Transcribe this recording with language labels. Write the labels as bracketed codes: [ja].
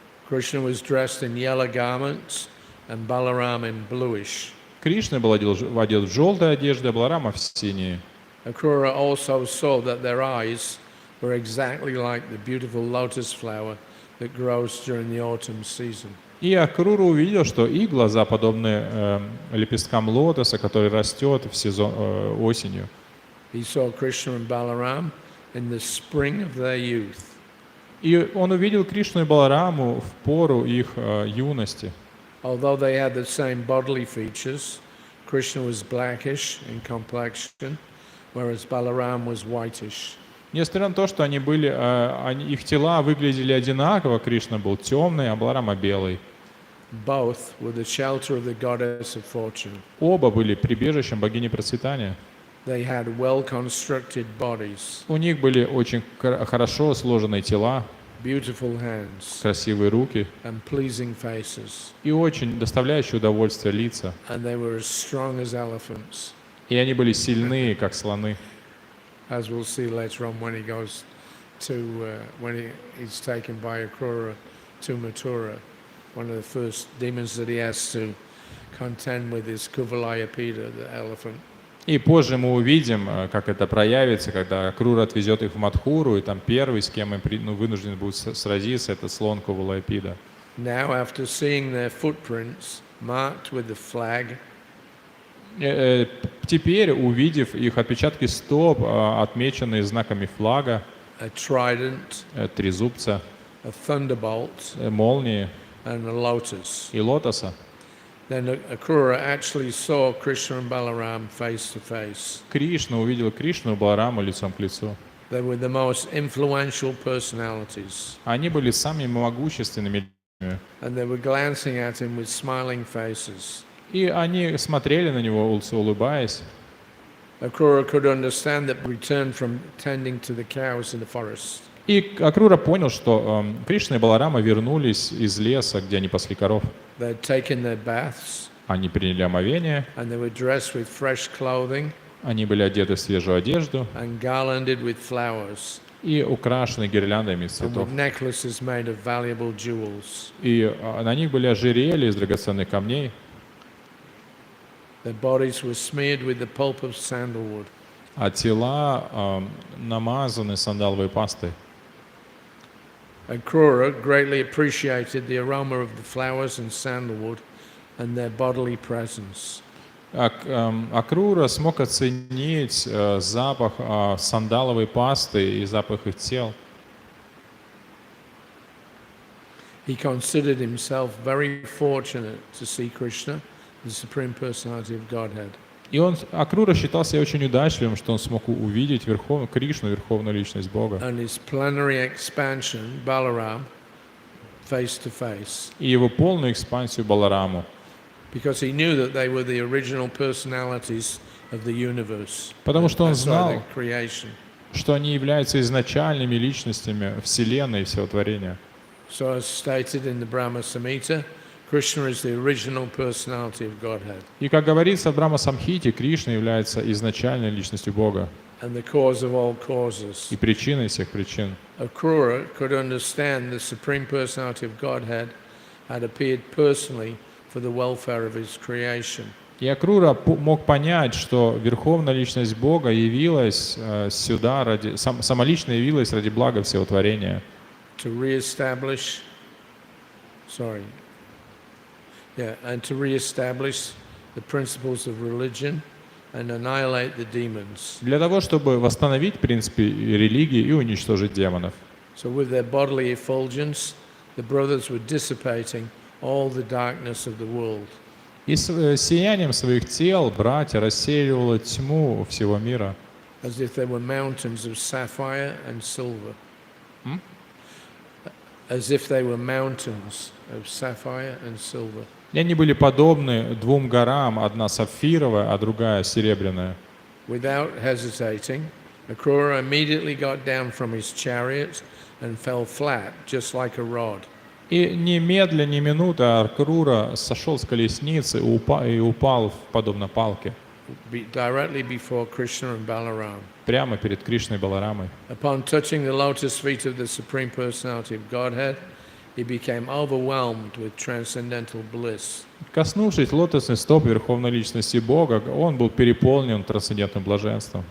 [en] Krishna was dressed in yellow garments and Balaram in bluish. [ru] Кришна был одет в желтые одежды, а Баларама в синие. [en] Akrura also saw that their eyes were exactly like the beautiful lotus flower that grows during the autumn season. [ru] И Акрура увидел, что их глаза подобны лепесткам лотоса, который растет в сезон осенью. [en] He saw Krishna and Balaram in the spring of their youth. [ru] И он увидел Кришну и Балараму в пору их юности. [en] Although they had the same bodily features, Krishna was blackish in complexion, whereas Balaram was whitish. [ru] Несмотря на то, что их тела выглядели одинаково, Кришна был темный, а Баларама белый. [en] Both were the shelter of the goddess of fortune. [ru] Оба были прибежищем богини процветания. [en] They had well-constructed bodies, [ru] У них были очень хорошо сложенные тела, [en] beautiful hands, [ru] красивые руки [en] and pleasing faces, [ru] и очень доставляющие удовольствие лица. [en] and they were as strong as elephants, [ru] И они были сильные, как слоны. [en] as we'll see later on when he goes to when he's taken by Akrura to Mathura. One of the first demons that he has to contend with is Kuvalayapida, the elephant. [ru] И позже мы увидим, как это проявится, когда Акрура отвезет их в Мадхуру, и там первый, с кем им вынужден будет сразиться, это слон Кувалайапида. [en] Now, after seeing their footprints marked with the flag, [ru] Теперь, увидев их отпечатки стоп, отмеченные знаками флага, [en] a trident, [ru] трезубца, [en] a thunderbolt, [ru] молнии [en] and a lotus, [ru] и лотоса, [en] then Akrura actually saw Krishna and Balaram face to face. [ru] Кришна увидел Кришну и Балараму лицом к лицу. [en] They were the most influential personalities, [ru] Они были самыми могущественными людьми. [en] and they were glancing at him with smiling faces. [ru] И они смотрели на него, улыбаясь. [en] Akrura could understand that returned from tending to the cows in the forest. [ru] И Акрура понял, что Кришна и Баларама вернулись из леса, где они пасли коров. [en] They had taken their baths, [ru] Они приняли омовение, [en] and they were dressed with fresh clothing [ru] они были одеты в свежую одежду [en] and garlanded with flowers, [ru] и украшены гирляндами из [en] and [ru] цветов. [en] with necklaces made of valuable jewels. [ru] И на них были ожерелья из драгоценных камней. [en] Their bodies were smeared with the pulp of sandalwood. [ru] А тела намазаны сандаловой пастой. [en] Akrura greatly appreciated the aroma of the flowers and sandalwood and their bodily presence. [ru] Акрура смог оценить запах сандаловой пасты и запах их тел. [en] He considered himself very fortunate to see Krishna, the Supreme Personality of Godhead. [ru] И Акрура считал себя очень удачливым, что он смог увидеть Кришну, Верховную Личность Бога. [en] And his plenary expansion, Balaram, face to face. [ru] И его полную экспансию Балараму. [en] Because he knew that they were the original personalities of the universe. [ru] Потому что он [en] That's why [ru] знал, [en] the creation. [ru] что они являются изначальными личностями Вселенной и всего творения. [en] So as stated in the Brahma Samhita, Krishna is the original personality of Godhead. [ru] И как говорится в Брахма-самхите, Кришна является изначальной личностью Бога [en] And the cause of all causes. [ru] и причиной всех причин. [en] Akrura could understand the Supreme Personality of Godhead had appeared personally for the welfare of his creation. [ru] И Акрура мог понять, что Верховная Личность Бога явилась сюда, самолично явилась ради блага всего творения. [en] To reestablish the principles of religion and annihilate the demons. [ru] Для того, чтобы восстановить принципы религии и уничтожить демонов. [en] So with their bodily effulgence, the brothers were dissipating all the darkness of the world. [ru] И с сиянием своих тел братья рассеивали тьму всего мира. [en] As if they were mountains of sapphire and silver. As if they were mountains of sapphire and silver. [ru] И они были подобны двум горам, одна сапфировая, а другая серебряная. [en] Without hesitating, Akrura immediately got down from his chariot and fell flat, just like a rod. [ru] И немедля, ни минуты Акрура сошел с колесницы и упал подобно палке. [en] Directly before Krishna and Balaram. [ru] Прямо перед Кришной и Баларамой. [en] Upon touching the lotus feet of the Supreme Personality of Godhead, he became overwhelmed with transcendental bliss. [ru] Коснувшись лотосных стоп Верховной Личности Бога, он был переполнен трансцендентным блаженством.